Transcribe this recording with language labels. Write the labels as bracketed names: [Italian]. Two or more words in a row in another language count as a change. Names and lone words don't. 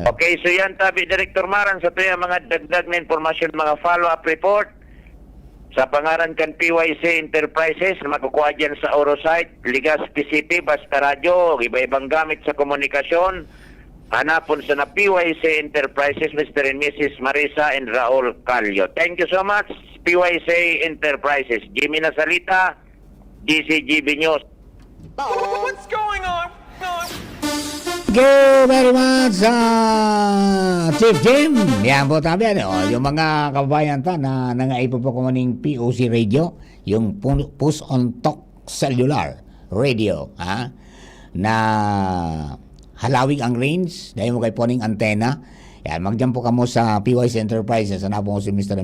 [Bikol] Okay, so yan tabi Director Maran sa tuya mga dagdag na informasyon, mga [English] follow-up report [Bikol] sa pangaran kan PYC Enterprises na makukuha dyan sa Orosite, Legazpi City, Basta Radyo, iba-ibang gamit sa komunikasyon. Hanapon sa na PYC Enterprises, [English] Mr. and Mrs. Marisa and Raul Calio. Thank you so much, PYC Enterprises. Jimmy Nasalita, DCGB News. What's going on? Thank you very much, Chief Jim. [Bikol] Yan po tabi, yung mga kababayan ta na nangaipo po ko maning POC radio, yung Push on Talk Cellular Radio, na halawig ang range, dahil mo kay poning antena. Yan, magdyan po kamo sa PYC Enterprises, na po si Mr.